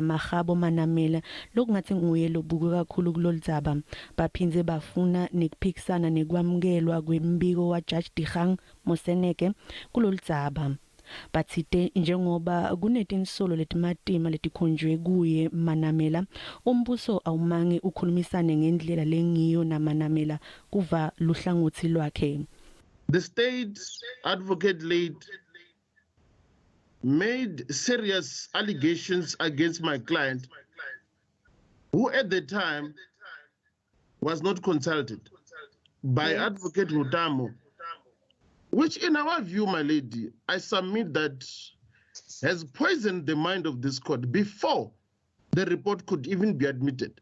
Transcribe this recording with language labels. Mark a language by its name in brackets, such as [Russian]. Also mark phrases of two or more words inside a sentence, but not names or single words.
[Swati] Magabo Manamela lokungathi nguye lobuke kakhulu kuloludzaba, baphindze bafuna nekuphikisana nekwamukelwa kwembiko wa Judge Dikgang Moseneke kuloludzaba. Bathite njengoba kunetinsolo letimatima letikhonjwe kuye Manamela, umbuso awumange ukhulumisane ngendlela lengiyo naManamela kuva luhlangothi lwakhe. [English] The state advocate late made serious allegations against my client, who at the time was not consulted by Advocate Rutamo, which in our view, my lady, I submit that has poisoned the mind of this court before the report could even be admitted.